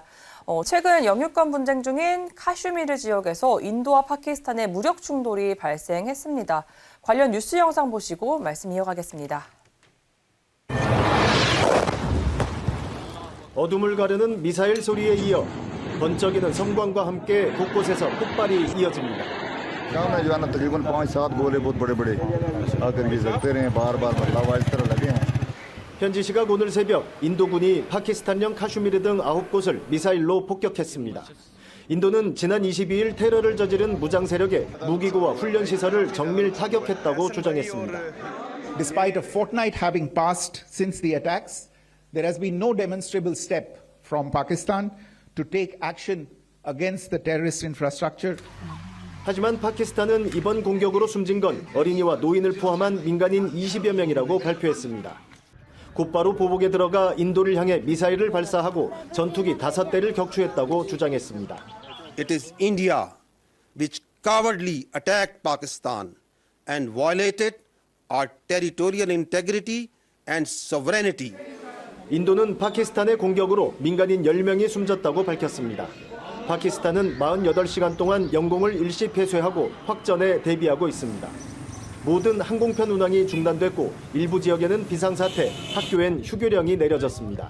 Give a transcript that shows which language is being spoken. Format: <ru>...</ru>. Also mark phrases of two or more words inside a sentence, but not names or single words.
<ko>최근 영유권 분쟁 중인 카슈미르 지역에서 인도와 파키스탄의 무력 충돌이 발생했습니다. 관련 뉴스 영상 보시고 말씀 이어가겠습니다. 어둠을 가르는 미사일 소리에 이어 번쩍이는 성광과 함께 곳곳에서 폭발이 이어집니다.</ko> <hi>गांव में जो है ना तकरीबन 5-7 गोले बहुत बड़े-बड़े आकर के जगते रहे हैं बार-बार मतलब इस तरह लगे हैं।</hi> <ko>현지 시각 오늘 새벽 인도군이 파키스탄령 카슈미르 등 9곳을 미사일로 폭격했습니다. 인도는 지난 22일 테러를 저지른 무장 세력의 무기고와 훈련 시설을 정밀 타격했다고 주장했습니다.</ko> <en>Despite a fortnight having passed since the attacks, there has been no demonstrable step from Pakistan to take action against the terrorist infrastructure.</en> <ko>하지만 파키스탄은 이번 공격으로 숨진 건 어린이와 노인을 포함한 민간인 20여 명이라고 발표했습니다. 곧바로 보복에 들어가 인도를 향해 미사일을 발사하고 전투기 5대를 격추했다고 주장했습니다.</ko> <en>It is India which cowardly attacked Pakistan and violated our territorial integrity and sovereignty.</en> <ko>인도는 파키스탄의 공격으로 민간인 10명이 숨졌다고 밝혔습니다. 파키스탄은 48시간 동안 영공을 일시 폐쇄하고 확전에 대비하고 있습니다. 모든 항공편 운항이 중단됐고 일부 지역에는 비상사태, 학교엔 휴교령이 내려졌습니다.</ko>